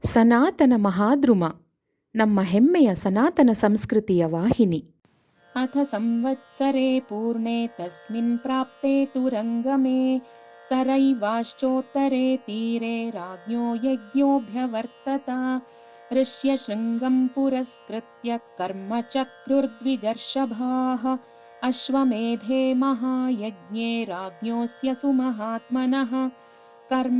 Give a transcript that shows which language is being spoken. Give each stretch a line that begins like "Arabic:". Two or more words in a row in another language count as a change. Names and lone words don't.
Kannada: ಸನಾತನ ಮಹಾದ್ರುಮ ನಮ್ಮ ಹೆಮ್ಮೆಯ ಸನಾತನ ಸಂಸ್ಕೃತಿಯ ವಾಹಿನಿ.
Sanskrit: ಅಥ ಸಂವತ್ಸರೆ ಪೂರ್ಣೆ ತಸ್ಮಿನ್ ಪ್ರಾಪ್ತೆ ತುರಂಗಮೇ सरैवाश्चोत्तरे तीरे राज्ञो यज्ञोऽभ्यवर्तत ऋष्यशृङ्गं पुरस्कृत्य कर्म चक्रुर्द्विजर्षभाः अश्वमेधे महायज्ञे राज्ञोऽस्य सुमहात्मनः कर्म